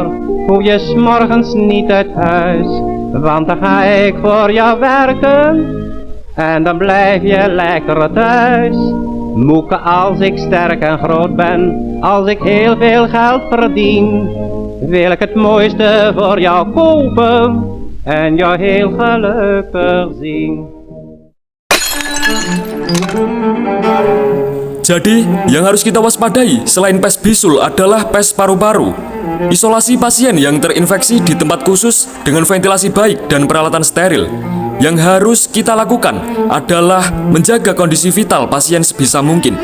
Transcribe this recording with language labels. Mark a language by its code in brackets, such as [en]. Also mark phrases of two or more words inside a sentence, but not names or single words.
[nl] hoef je 's morgens niet uit huis, want dan ga ik voor jou werken en dan blijf je lekker thuis. Moeke, als ik sterk en groot ben, als ik heel veel geld verdien, wil ik het mooiste voor jou kopen en jou heel gelukkig zien. [id] Jadi, yang harus kita waspadai selain pes bisul adalah pes paru-paru. Isolasi pasien yang terinfeksi di tempat khusus dengan ventilasi baik dan peralatan steril. Yang harus kita lakukan adalah menjaga kondisi vital pasien sebisa mungkin.